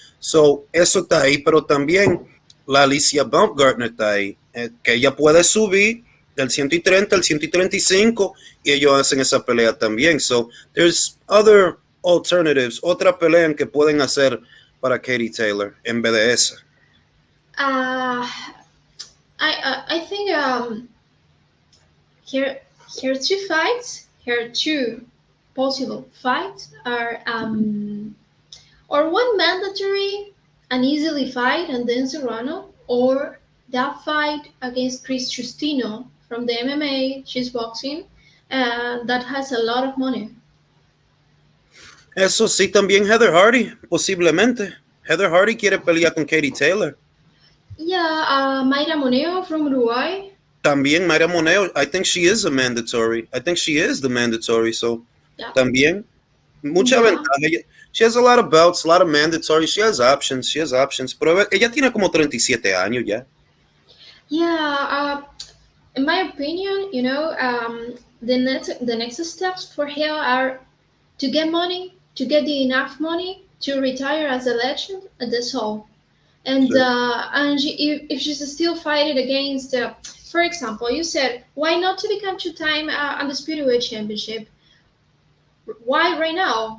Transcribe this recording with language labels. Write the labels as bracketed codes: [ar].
[es] So, eso está ahí, pero también la Alicia Baumgartner está ahí, que ella puede subir del 130 al 135 y ellos hacen esa pelea también. So, [en] there's other alternatives, [es] otra pelea que pueden hacer para Katie Taylor en vez de esa. [en] Uh, I think here here two fights, here two possible fights are or one mandatory and easily fight and then Serrano, or that fight against Chris Justino from the MMA, she's boxing, that has a lot of money. [es] Eso sí, también Heather Hardy, posiblemente. Heather Hardy quiere pelear con Katie Taylor. [en] Yeah, Mayra Moneo from Uruguay. [es] También [en] Mayra Moneo, I think she is a mandatory. I think she is the mandatory, so Yeah, [es] también. Mucha [en] yeah, [es] ventaja. [en] She has a lot of belts, a lot of mandatory. She has options, [es] Pero ella tiene como 37 años ya. [en] yeah. In my opinion, the next steps for her are to get money, to get the enough money to retire as a legend, and that's all. [es] Sí, [en] And if she's still fighting against, for example, you said why not to become two-time undisputed weight championship? Why right now?